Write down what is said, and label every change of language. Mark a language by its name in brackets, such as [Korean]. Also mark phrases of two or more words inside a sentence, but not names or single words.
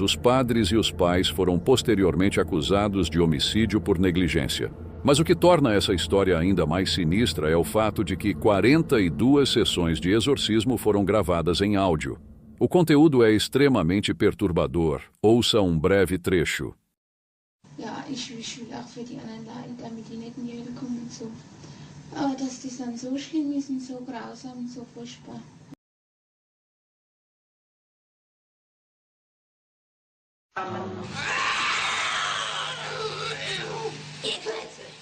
[Portuguese] Os padres e os pais foram posteriormente acusados de homicídio por negligência. Mas o que torna essa história ainda mais sinistra é o fato de que 42 sessões de exorcismo foram gravadas em áudio. O conteúdo é extremamente perturbador. Ouça um breve trecho. [German] Ja, ich will auch für die anderen Leute, damit die nicht in die Hölle kommen und so. Aber dass die dann so schlimm ist und so grausam und so furchtbar. Ihr Klötze.